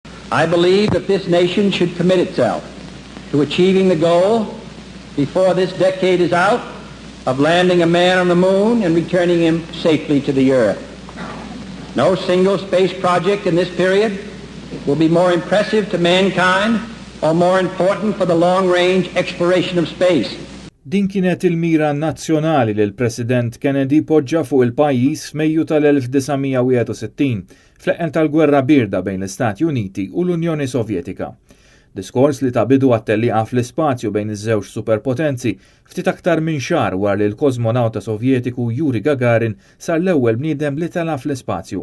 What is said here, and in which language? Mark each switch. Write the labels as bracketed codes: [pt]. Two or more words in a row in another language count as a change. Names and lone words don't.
[en] I believe that this nation should commit itself to achieving the goal before this decade is out of landing a man on the moon and returning him safely to the earth. No single space project in this period will be more impressive to mankind or more important for the long-range exploration of space. [mt] Din kienet il-mira nazzjonali li l-President Kennedy poġġa fuq il-pajjiż f'Mejju tal-1961 fl-eqen tal-Gwerra Birda bejn l-Istati Uniti u l-Unjoni Sovjetika. Diskors li ta' bidu għat-tellieqa fl-ispazju bejn iż-żewġ superpotenzi ftit aktar minn xahar wara li l-kosmonawta Sovjetiku Juri Gagarin sar l-ewwel bniedem li tela fl-ispazju.